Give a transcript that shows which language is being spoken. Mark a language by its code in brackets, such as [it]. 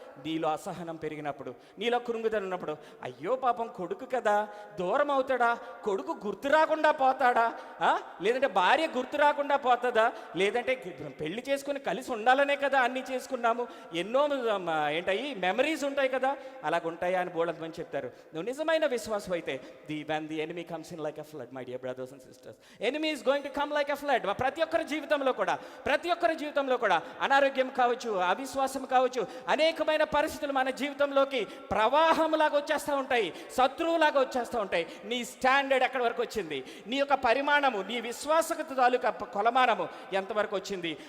[te] నీలో అసహనం పెరిగినప్పుడు, నీలో కృంగుదల ఉన్నప్పుడు. అయ్యో పాపం కొడుకు కదా, దూరం అవుతాడా, కొడుకు గుర్తు రాకుండా పోతాడా, లేదంటే భార్య గుర్తు రాకుండా పోతుందా, లేదంటే పెళ్లి చేసుకుని కలిసి ఉండాలనే కదా అన్నీ చేసుకున్నాము, ఎన్నో ఏంటయి మెమరీస్ ఉంటాయి కదా, అలాగుంటాయా అని బోళంతమని చెప్తారు. నువ్వు నిజమైన విశ్వాసం అయితే, [en] when the enemy comes in like a flood, my dear brothers and sisters, enemy is going to come like a flood. [te] ప్రతి ఒక్కరి జీవితంలో కూడా అనారోగ్యం కావచ్చు, అవిశ్వాసం కావచ్చు, అనేకమైన పరిస్థితులు మన జీవితంలోకి ప్రవాహంలాగా వచ్చేస్తూ ఉంటాయి, శత్రువులాగా వచ్చేస్తూ ఉంటాయి. నీ స్టాండర్డ్ ఎక్కడి వరకు వచ్చింది? నీ యొక్క పరిమాణము, నీ విశ్వాసత తాలూకా కొలమానము ఎంతవరకు వచ్చింది?